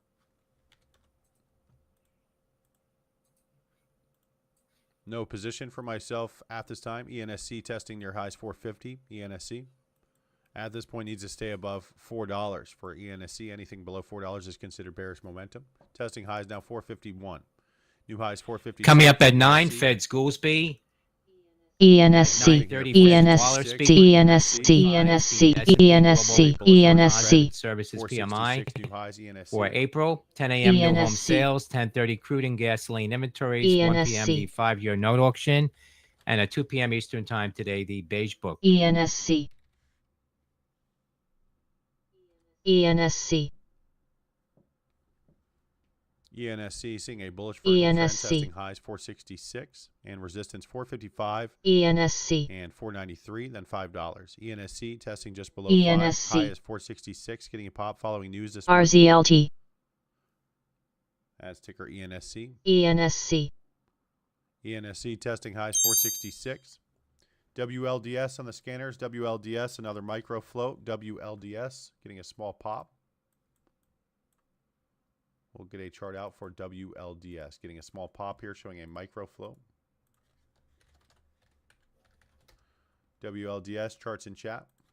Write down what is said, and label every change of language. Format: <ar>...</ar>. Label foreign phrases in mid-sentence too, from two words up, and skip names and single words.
<en>No position for myself at this time. ENSC testing near highs 450. ENSC. At this point needs to stay above $4 for ENSC. Anything below $4 is considered bearish momentum. Testing highs now 451. New highs 450. Coming up at 9, Fed's Goolsby. ENSC, ENSC, ENSC, ENSC, ENSC, ENSC. Services PMI ENSC. for April. 10 a.m. new home ENSC. sales. 10:30 crude and gasoline inventories. 1 p.m. the 5-year note auction, and at 2 p.m. Eastern time today the beige book. ENSC, ENSC, ENSC seeing a bullish vertical trend, ENSC. testing highs 466 and resistance 455 ENSC, and 493, then $5. ENSC testing just below ENSC. 5. High is 466, getting a pop following news this morning. RZLT, That's ticker ENSC. ENSC. ENSC testing highs 466. WLDS on the scanners. WLDS, another micro float. WLDS getting a small pop. We'll get a chart out for WLDS. Getting a small pop here, showing a micro float. WLDS charts in chat.</en>